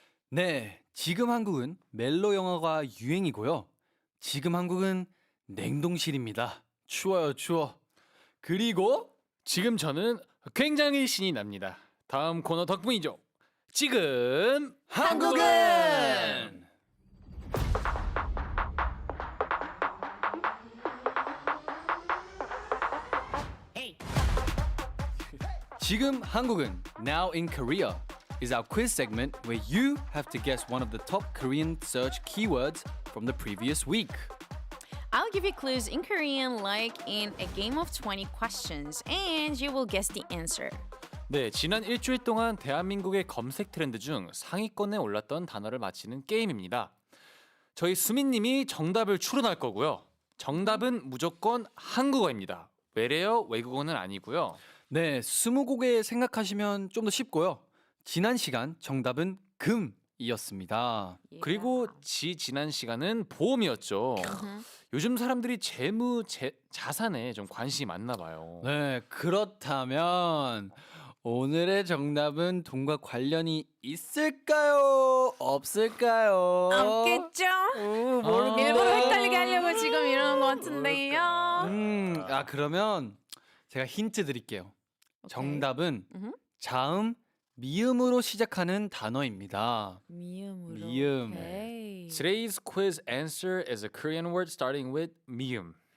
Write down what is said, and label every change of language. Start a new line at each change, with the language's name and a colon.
Korean: 네, 지금 한국은 멜로 영화가 유행이고요. 지금 한국은 냉동실입니다. 추워요, 추워. 그리고 지금 저는 굉장히 신이 납니다. 다음 코너 덕분이죠. 지금 한국은 지금 한국은
English: Now in Korea is our quiz segment where you have to guess one of the top Korean search keywords from the previous week. I'll give you clues in Korean like in a game of 20 questions and you will guess the answer.
Korean: 네, 지난 일주일 동안 대한민국의 검색 트렌드 중 상위권에 올랐던 단어를 맞히는 게임입니다. 저희 수민님이 정답을 추론할 거고요. 정답은 무조건 한국어입니다. 외래어, 외국어는 아니고요. 네, 스무고개 생각하시면 좀 더 쉽고요. 지난 시간 정답은 금이었습니다. 그리고 지난 시간은 보험이었죠. 요즘 사람들이 자산에 좀 관심이 많나 봐요. 네, 그렇다면 오늘의 정답은 돈과 관련이 있을까요? 없을까요? 없겠죠? 일부러 헷갈리게 하려고 지금 이러는 것 같은데요. 그러면 제가 힌트 드릴게요. 오케이. 정답은 음흠. 자음 미음으로 시작하는 단어입니다. 미음으로. 미음. 오케이.
English: Today's quiz answer is a Korean word starting with 미음.